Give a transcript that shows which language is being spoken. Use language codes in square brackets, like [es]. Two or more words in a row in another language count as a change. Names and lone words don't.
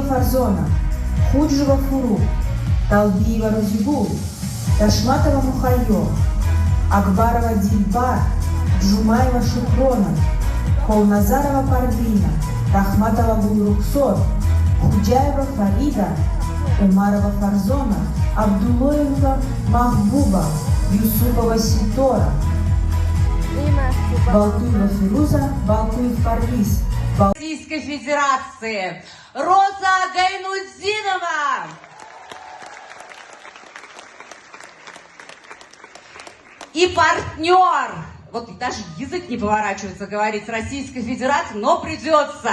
[ru] Фарзона, Худжева Фуру, Талбиева Розигул, Ташматова Мухайо, Акбарова Дильбар, Джумаева Шукрона, Холназарова Парвина, Рахматова Гулруксор, Худжаева Фарида, Умарова Фарзона, Абдулоева Махбуба, Юсупова Ситора, Балтуева Фируза, Балтуев Парвиз, Российской Федерации Роза Гайнудзинова. И партнер, вот даже язык не поворачивается говорить с Российской Федерации, но придется.